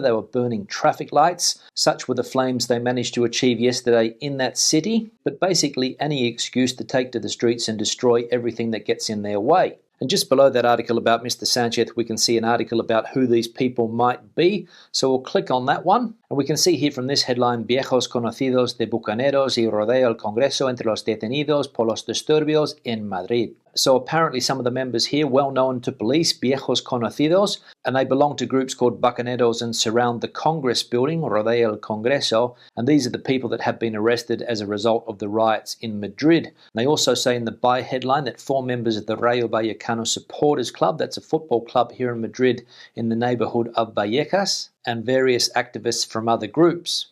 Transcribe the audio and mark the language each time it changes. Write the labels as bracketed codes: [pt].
[en] They were burning traffic lights. Such were the flames they managed to achieve yesterday in that city. But basically any excuse to take to the streets and destroy everything that gets in their way. And just below that article about Mr. Sánchez, we can see an article about who these people might be. So we'll click on that one. And we can see here from this headline, [es] Viejos conocidos de bucaneros y rodeo el Congreso entre los detenidos por los disturbios en Madrid. [en] So apparently some of the members here, well known to police, [es] viejos conocidos, [en] and they belong to groups called bucaneros and surround the Congress building, [es] rodeo el Congreso, [en] and these are the people that have been arrested as a result of the riots in Madrid. And they also say in the by headline that 4 members of the Rayo Vallecano Supporters Club, that's a football club here in Madrid in the neighbourhood of Vallecas, and various activists from other groups.